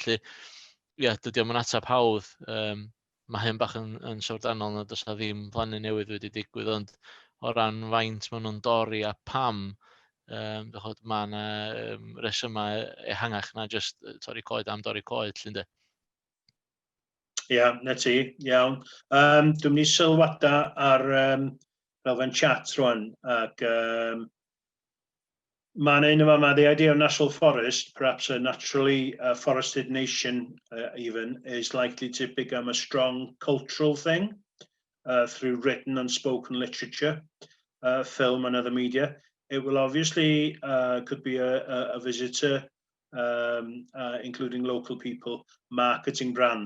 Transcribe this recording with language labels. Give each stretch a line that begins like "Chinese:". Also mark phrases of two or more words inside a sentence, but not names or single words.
Welsh: Felly, ie, dydy o'm yn atab hawdd. Mae hyn bach yn sawrdanol nad oes na ddim plannu newydd wedi digwydd, ond o ran faint maen nhw'n dorri a pam, mae yna resymau ehangach na just torri coed am dorri coed, llynde. Ie, na ti, iawn. Dwi'n mynd I sylwadau ar elfen chat rwan, ac mae'n un yma,
English: the idea of national forest, perhaps a naturally forested nation even, is likely to become a strong cultural thing through written and spoken literature, film and other media. It will obviously could be a visitor, including local people, marketing brand.